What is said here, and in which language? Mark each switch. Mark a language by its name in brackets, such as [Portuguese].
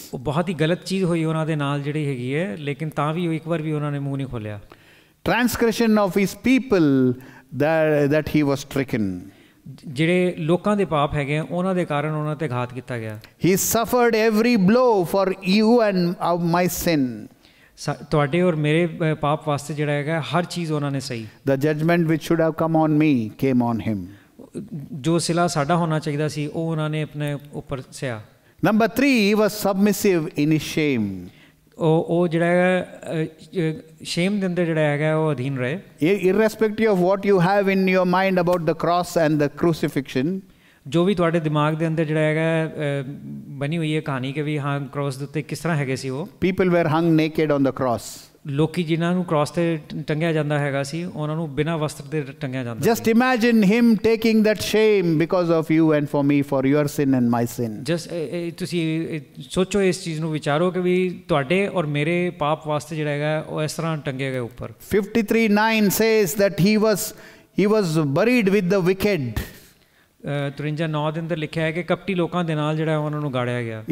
[Punjabi] ਉਹ ਬਹੁਤ ਹੀ ਗਲਤ ਚੀਜ਼ ਹੋਈ ਉਹਨਾਂ ਦੇ ਨਾਲ ਜਿਹੜੀ ਹੈਗੀ ਹੈ ਲੇਕਿਨ ਤਾਂ ਵੀ ਉਹ ਇੱਕ ਵਾਰ ਵੀ ਉਹਨਾਂ ਨੇ ਮੂੰਹ ਨਹੀਂ ਖੋਲਿਆ। [English] Transgression of his people that he was stricken. [Punjabi] ਜਿਹੜੇ ਲੋਕਾਂ ਦੇ ਪਾਪ ਹੈਗੇ ਆ ਉਹਨਾਂ ਦੇ ਕਾਰਨ ਉਹਨਾਂ ਤੇ ਘਾਤ ਕੀਤਾ ਗਿਆ। [English] He suffered every blow for you and my sin. [Punjabi] ਤੁਹਾਡੇ ਔਰ ਮੇਰੇ ਪਾਪ ਵਾਸਤੇ ਜਿਹੜਾ ਹੈਗਾ ਹਰ ਚੀਜ਼ ਉਹਨਾਂ ਨੇ ਸਹੀ। [English] The judgment which should have come on me came on him. [Punjabi] ਜੋ ਸਿਲਾ ਸਾਡਾ ਹੋਣਾ ਚਾਹੀਦਾ ਸੀ ਉਹ ਉਹਨਾਂ ਨੇ ਆਪਣੇ ਉੱਪਰ ਸਿਆ। [English] Number 3, he was submissive in his shame. [Punjabi] ਉਹ ਜਿਹੜਾ ਹੈਗਾ ਸ਼ੇਮ ਦੇ ਅੰਦਰ ਜਿਹੜਾ ਹੈਗਾ ਉਹ ਅਧੀਨ ਰਹੇ। [English] Irrespective of what you have in your mind about the cross and the crucifixion, [Punjabi] ਜੋ ਵੀ ਤੁਹਾਡੇ ਦਿਮਾਗ ਦੇ ਅੰਦਰ ਜਿਹੜਾ ਹੈਗਾ ਬਣੀ ਹੋਈ ਹੈ ਕਹਾਣੀ ਕਿ ਵੀ ਹਾਂ ਕ੍ਰੋਸ ਦੇ ਉੱਤੇ ਕਿਸ ਤਰ੍ਹਾਂ ਹੈਗੇ ਸੀ ਉਹ, [English] People were hung naked on the cross. [Punjabi] ਲੋਕੀ ਜਿਨ੍ਹਾਂ ਨੂੰ ਕ੍ਰਾਸ ਤੇ ਟੰਗਿਆ ਜਾਂਦਾ ਹੈਗਾ ਸੀ ਉਹਨਾਂ ਨੂੰ ਬਿਨਾਂ ਵਸਤਰ ਦੇ ਟੰਗਿਆ ਜਾਂਦਾ [English] Just imagine him taking that shame because of you and for me, for your sin and my sin. [Punjabi] ਤੁਸੀਂ ਸੋਚੋ ਇਸ ਚੀਜ਼ ਨੂੰ ਵਿਚਾਰੋ ਕਿ ਵੀ ਤੁਹਾਡੇ ਔਰ ਮੇਰੇ ਪਾਪ ਵਾਸਤੇ ਜਿਹੜਾ ਹੈਗਾ ਉਹ ਇਸ ਤਰ੍ਹਾਂ ਟੰਗੇ ਗਏ ਉੱਪਰ। [English] 53:9 says that he was buried with the wicked. [Punjabi] 53:9 ਦੇ ਅੰਦਰ ਲਿਖਿਆ ਹੈ ਕਿ ਕਪਟੀ ਲੋਕਾਂ ਦੇ ਨਾਲ ਜਿਹੜਾ ਉਹਨਾਂ ਨੂੰ ਗਾੜਿਆ ਗਿਆ।